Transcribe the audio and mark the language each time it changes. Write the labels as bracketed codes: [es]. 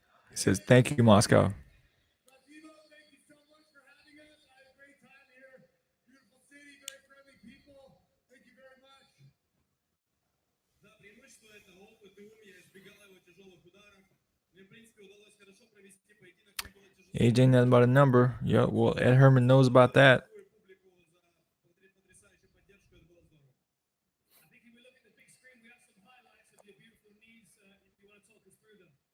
[en] He says, "Thank you, Moscow." Latino, thank you so much for having us. I had a great time here. Beautiful city, very friendly people. Thank you very much. [ru] Да, преимущество это опыт и ум. Я избегал его тяжелых ударов. Мне, в принципе, удалось хорошо провести поединок. Мне было тяжело. [en] Age ain't nothing but a number. Yeah, well, Ed Herman knows about that. [ru] Свою публику за потрясающую поддержку. Это было здорово. [en] I think if we look at the big screen, we have some highlights of your beautiful knees. If you want to talk us through them.